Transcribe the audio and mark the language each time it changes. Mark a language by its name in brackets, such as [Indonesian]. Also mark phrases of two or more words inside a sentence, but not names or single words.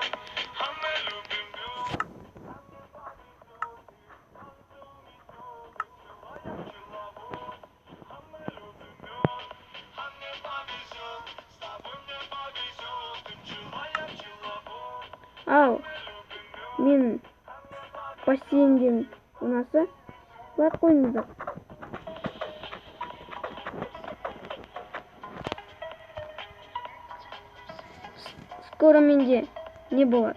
[Russian] А мы любим мед. А мне повезет. Ты пчеловод. А мы любим мед. А мне повезет. С тобой мне повезет. Ты пчела, я пчеловод. [Kazakh] ал мен бассейнден ұнаса лайк қойыңыздар. Скоро менде не болады?